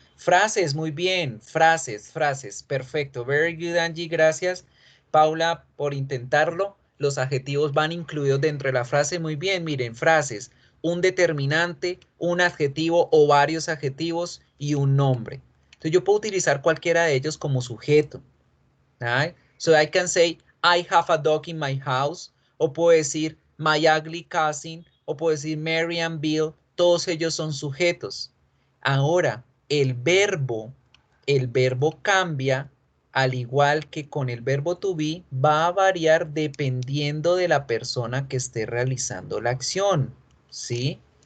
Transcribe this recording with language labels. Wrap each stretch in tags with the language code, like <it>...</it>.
<es>Frases, muy bien. Frases. Perfecto.</es> <en>Very good,</en> <es>Angie. Gracias, Paula, por intentarlo. Los adjetivos van incluidos dentro de la frase. Muy bien, miren, frases. Un determinante, un adjetivo o varios adjetivos y un nombre. Entonces yo puedo utilizar cualquiera de ellos como sujeto.</es> <en>Right? So I can say, I have a dog in my house.</en> <es>O puedo decir,</es> <en>my ugly cousin.</en> <es>O puedo decir,</es> <en>Mary and Bill.</en> <es>Todos ellos son sujetos. Ahora, el verbo cambia, al igual que con el verbo to be, va a variar dependiendo de la persona que esté realizando la acción, ¿sí?</es>